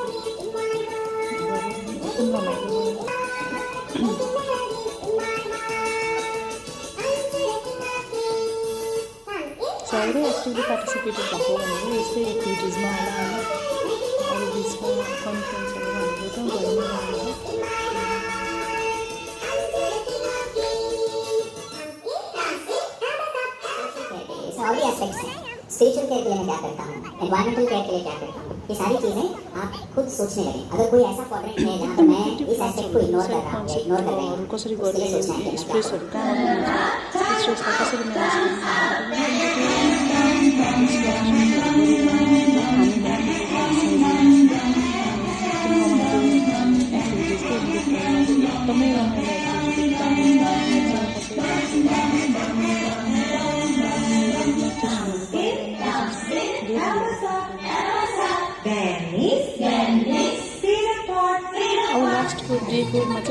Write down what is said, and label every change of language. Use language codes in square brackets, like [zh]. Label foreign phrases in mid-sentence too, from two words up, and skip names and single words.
[ne] साह्रै [en] actively participated [ne] भएको भनेको यस्तै एक्टिभिटिजमा होला होइन अरू बिचमा कन्फरेन्सहरू भनेको त भइरहेको [hi] और भी एस्पेक्ट्स हैं [en] spiritual care [hi] के लिए मैं क्या करता हूँ [en] environmental care [hi] के लिए क्या करता हूँ ये सारी चीज़ें आप खुद सोचने लगें अगर कोई ऐसा क्वाड्रेंट है जहाँ पर मैं इस एस्पेक्ट को इग्नोर कर रहा हूँ इग्नोर कर रहा हूँ [ne] कसरी गर्ने स्ट्रेसहरू कहाँ हुन्छ स्ट्रेसलाई कसरी म्यानेज एकदमै अब लास्टको डेकोमा चाहिँ